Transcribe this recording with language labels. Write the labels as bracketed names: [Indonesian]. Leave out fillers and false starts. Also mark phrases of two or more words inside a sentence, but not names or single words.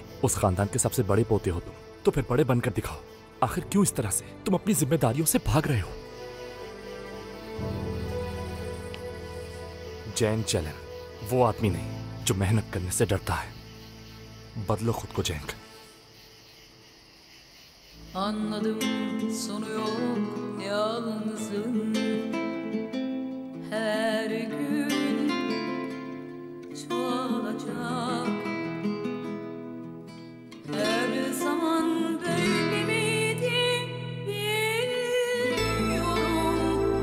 [Hindi] उस खानदान के सबसे बड़े पोते हो तुम, तो फिर बड़े बनकर दिखाओ। आखिर क्यों इस तरह से तुम अपनी जिम्मेदारियों से भाग रहे हो? जैन चैलन वो आदमी नहीं जो मेहनत करने से डरता है। बदलो खुद को जैन। [Turkish] Anladım sonu yok yalnızın. Her gün çoğalacak. olacak. Her zaman böyle miydi bilmiyorum.